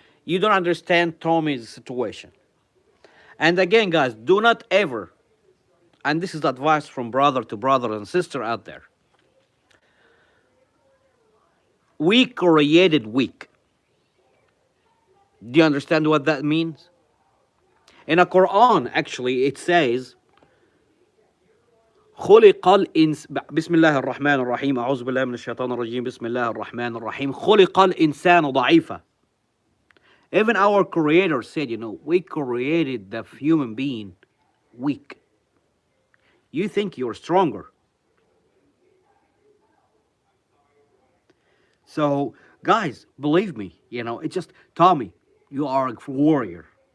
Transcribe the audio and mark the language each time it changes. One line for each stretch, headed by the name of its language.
English: You don't understand Tommy's situation. And again, guys, do not ever, and this is advice from brother to brother and sister out there. We created weak. Do you understand what that means? In the Quran, actually, it says,
Arabic: خلق الإنس بسم الله الرحمن الرحيم أعوذ بالله من الشيطان الرجيم بسم الله الرحمن الرحيم خلق الإنسان ضعيفا.
English: Even our creator said, we created the human being weak. You think you're stronger. So, guys, believe me, it's just, Tommy, you are a warrior.